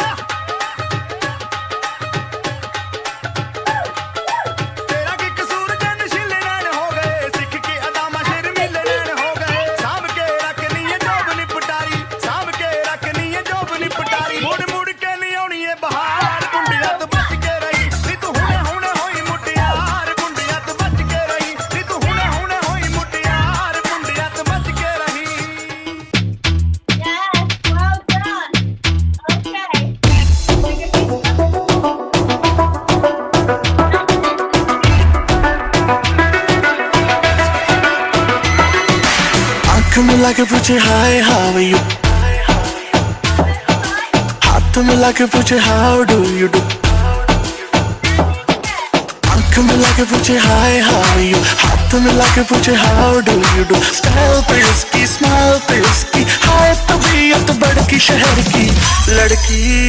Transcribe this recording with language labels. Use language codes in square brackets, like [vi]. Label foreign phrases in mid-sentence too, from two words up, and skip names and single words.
[pa] ਤੇਰਾ ਕੀ ਕਸੂਰ ਜੇ ਨਸ਼ੀਲੇ ਨੈਣ ਹੋ ਗਏ ਸਿੱਖ ਕੇ ਅਦਾਮਾ ਸ਼ਰਮੀਲੇ ਨੈਣ ਹੋ ਗਏ ਸਾਂਭ ਕੇ ਰੱਖਣੀ ਏ ਜੋਬ ਨੀ ਪਟਾਰੀ ਸਾਂਭ ਕੇ ਰੱਖਣੀ ਏ ਜੋਬ ਨੀ ਪਟਾਰੀ ਮੁੜ ਕੇ ਨਹੀਂ ਆਉਣੀ ਏ ਬਹਾਰ ਗੁੰਡਿਆਂ ਤੋਂ ਬਚ ਕੇ ਰਹੀ ਨੀ ਤੂੰ ਹੁਣੇ ਹੋਈ ਮੁਟਿਆਰ ਗੁੰਡਿਆਂ ਤੋਂ ਬਚ ਕੇ ਰਹੀ ਨੀ ਤੂੰ ਹੁਣੇ ਹੋਈ ਮੁਟਿਆਰ ਗੁੰਡਿਆਂ ਤੋਂ ਬਚ ਕੇ ਰਹੀ [en] Yes, well done. Okay. [hi] आँख मिला के पूछे [en] Hi how you [hi] हाथ मिला के पूछे [en] How do you do [hi] आँख मिला के पूछे [en] Hi how you [hi] हाथ मिला के पूछे [en] How do you do [hi] स्टाइल पे इसकी स्माइल पे इसकी हाय तबीयत बड़की शहर की लड़की